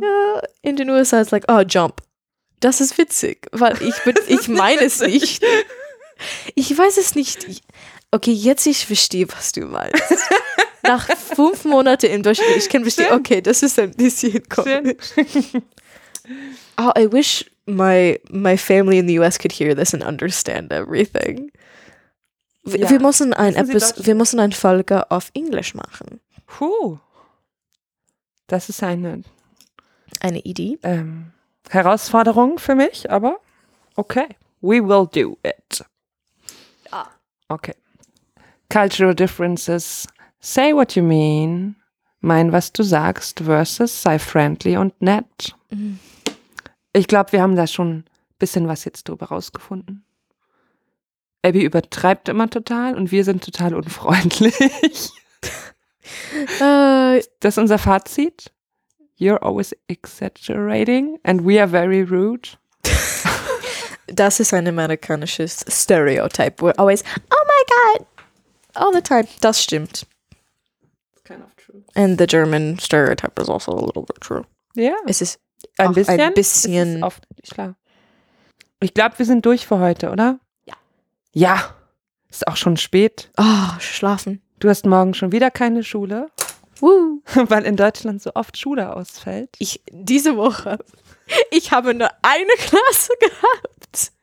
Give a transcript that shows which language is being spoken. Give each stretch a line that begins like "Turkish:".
German: Ja, in den USA ist es
English: like, oh, jump.
German: Das ist witzig, weil ich meine es nicht. Ich weiß es nicht. Okay, jetzt ich verstehe, was du meinst. Nach 5 Monaten im Durchschnitt, ich kann verstehen, okay, das ist ein bisschen komisch.
English: Oh, I wish my family in the US could hear this and understand everything.
German: Ja. Wir müssen ein Folge auf Englisch machen. Puh. Das ist eine Idee. Herausforderung für mich, aber okay.
English: We will do it.
German: Ja.
English: Okay. Cultural differences. Say what you mean.
German: Mein, was du sagst versus sei friendly und nett. Ich glaube, wir haben da schon ein bisschen was jetzt drüber rausgefunden. Abby übertreibt immer total und wir sind total unfreundlich. Das ist unser Fazit.
English: You're always exaggerating and we are very rude.
German: Das ist ein amerikanisches Stereotype.
English: We're always, oh my God, all the time.
German: Das stimmt.
English: It's kind of true. And the German stereotype is also a little bit true. Yeah.
German: Es ist ein bisschen. Ist oft, klar. Ich glaube, wir sind durch für heute, oder? Ja, ist auch schon spät. Oh, schlafen. Du hast morgen schon wieder keine Schule. Woo. Weil in Deutschland so oft Schule ausfällt. Diese Woche habe nur eine Klasse gehabt.